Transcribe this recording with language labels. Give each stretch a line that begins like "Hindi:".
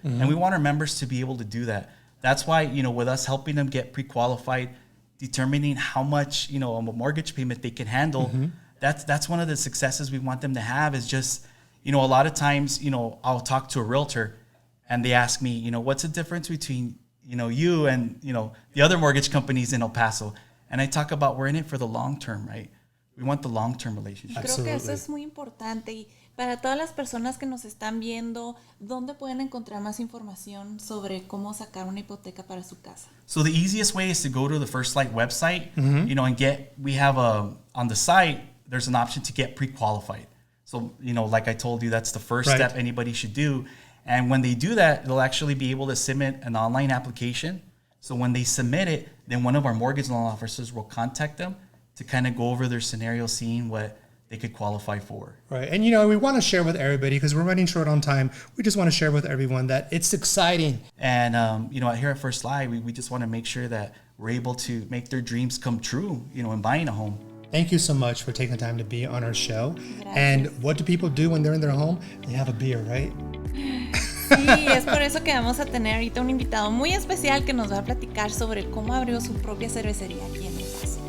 English: And we want our members to be able to do that. That's why, with us helping them get pre-qualified, determining how much, a mortgage payment they can handle, that's one of the successes we want them to have is just, a lot of times, I'll talk to a realtor and they ask me, what's the difference between, you and, the other mortgage companies in El Paso? And I talk about we're in it for the long term, right? We want the long-term relationship.
Spanish: Creo que eso es muy importante. Y para todas las personas que nos están viendo, ¿dónde pueden encontrar más información sobre cómo sacar una hipoteca para su casa?
English: So the easiest way is to go to the FirstLight website, and we have on the site, there's an option to get pre-qualified. So, like I told you, that's the first step anybody should do. And when they do that, they'll actually be able to submit an online application. So when they submit it, then one of our mortgage loan officers will contact them to kind of go over their scenario, seeing what they could qualify for. Right. And, we want to share with everybody, because we're running short on time. We just want to share with everyone that it's exciting. And, here at FirstLight, we just want to make sure that we're able to make their dreams come true, in buying a home. Thank you so much for taking the time to be on our show.
Spanish: Gracias.
English: And what do people do when they're in their home? They have a beer, right?
Spanish: Sí, es por eso que vamos a tener ahorita un invitado muy especial que nos va a platicar sobre cómo abrió su propia cervecería aquí en El Paso.